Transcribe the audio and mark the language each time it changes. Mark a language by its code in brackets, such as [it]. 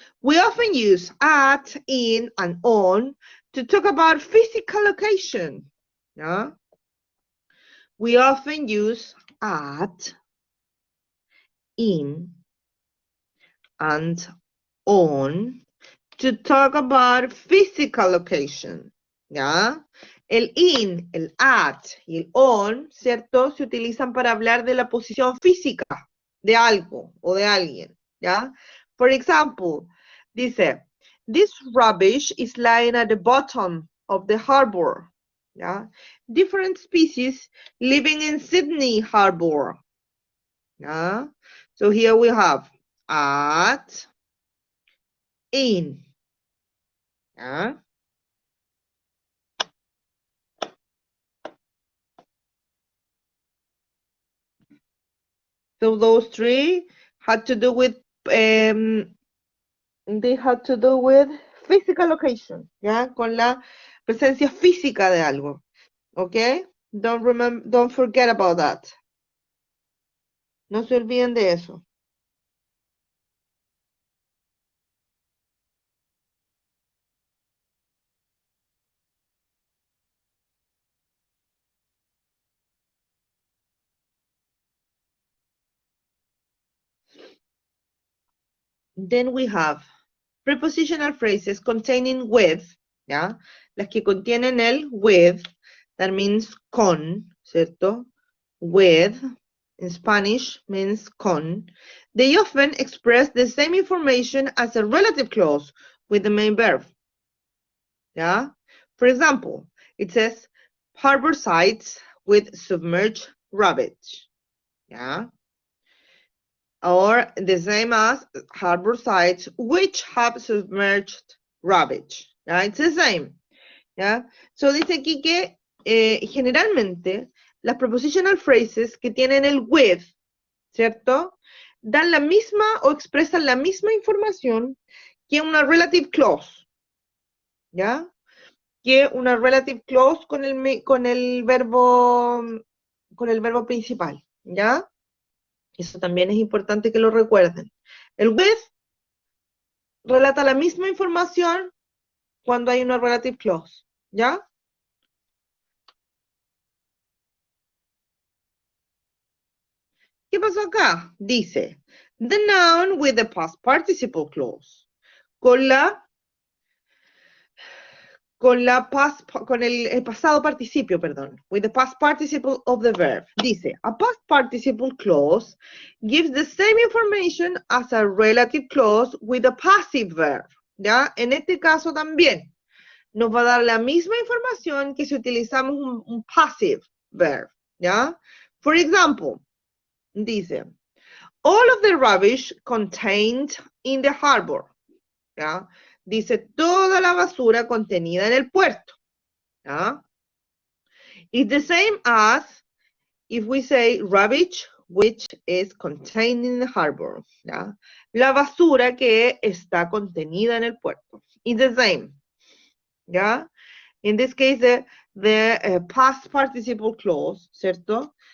[en] We often use at, in, and on to talk about physical location. Yeah? We often use at, in, and on to talk about physical location. [es] ¿Ya? El in, el at y el on, ¿cierto? Se utilizan para hablar de la posición física de algo o de alguien. ¿Ya? [en] For example, dice, this rubbish is lying at the bottom of the harbor. ¿Ya? Different species living in Sydney Harbor. ¿Ya? So here we have at, in. ¿Ya? So those three had to do with they had to do with physical location, ¿ya? [es] Con la presencia física de algo. [en] Okay? Don't forget about that. [es] No se olviden de eso. [en] Then we have prepositional phrases containing with, ¿ya? [es] Las que contienen el with, [en] that means [es] con, ¿cierto? With. [en] in Spanish means con, they often express the same information as a relative clause with the main verb. Yeah? For example, it says harbor sites with submerged rubbish. Yeah? Or the same as harbor sites which have submerged rubbish. Yeah? It's the same. Yeah? [es] So dice aquí que generalmente las prepositional phrases que tienen el with, ¿cierto? Dan la misma o expresan la misma información que una relative clause, ¿ya? Que una relative clause con el verbo principal, ¿ya? Eso también es importante que lo recuerden. El with relata la misma información cuando hay una relative clause, ¿ya? ¿Qué pasó acá? Dice, [en] the noun with the past participle clause. [es] Con el pasado participio, perdón. [en] With the past participle of the verb. Dice, a past participle clause gives the same information as a relative clause with a passive verb. [es] ¿Ya? En este caso también nos va a dar la misma información que si utilizamos un passive verb. ¿Ya? [en] For example, dice, all of the rubbish contained in the harbor. [es] ¿Ya? Dice, toda la basura contenida en el puerto. ¿Ya? [en] It's the same as if we say rubbish, which is contained in the harbor. [es] ¿Ya? La basura que está contenida en el puerto. [en] It's the same. [es] ¿Ya? [en] In this case, the past participle clause, ¿cierto?